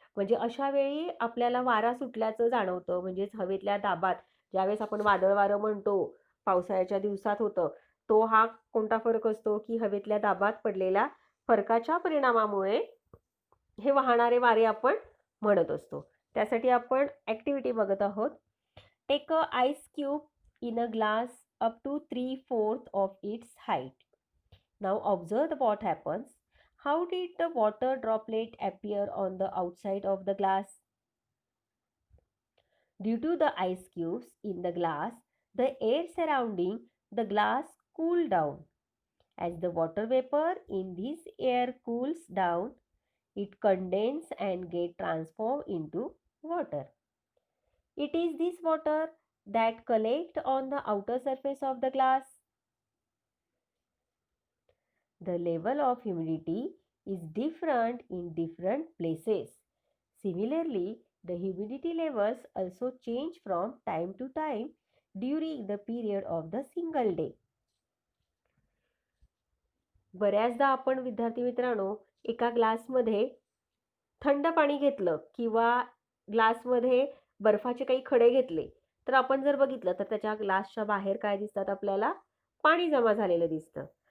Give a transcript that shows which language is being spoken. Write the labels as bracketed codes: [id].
[mr] म्हणजे अशा वेळी आपल्याला वारा सुटल्याचं जाणवतं. म्हणजेच हवेतल्या दाबात ज्यावेळेस आपण वादळ वारं म्हणतो, पावसाळ्याच्या दिवसात होतं, तो हा कोणता फरक असतो, की हवेतल्या दाबात पडलेल्या फरकाच्या परिणामामुळे हे वाहणारे वारे आपण म्हणत असतो. त्यासाठी आपण ॲक्टिव्हिटी बघत आहोत. [en] Take a ice cube in a glass up to 3/4 of its height. Now observe what happens. How did the water droplet appear on the outside of the glass? Due to the ice cubes in the glass, the air surrounding the glass cooled down. As the water vapor in this air cools down, it condenses and gets transformed into water. It is this water that collect on the outer surface of the glass. The level of humidity is different in different places. Similarly, the humidity levels also change from time to time during the period of the single day. [mr] बऱ्याचदा आपण विद्यार्थी मित्रांनो एका ग्लासमध्ये थंड पाणी घेतलं किंवा ग्लासमध्ये बर्फाचे काही खडे घेतले, तर आपण जर बघितलं तर त्याच्या ग्लासच्या बाहेर काय दिसतात आपल्याला, पाणी जमा झालेलं दिसतं.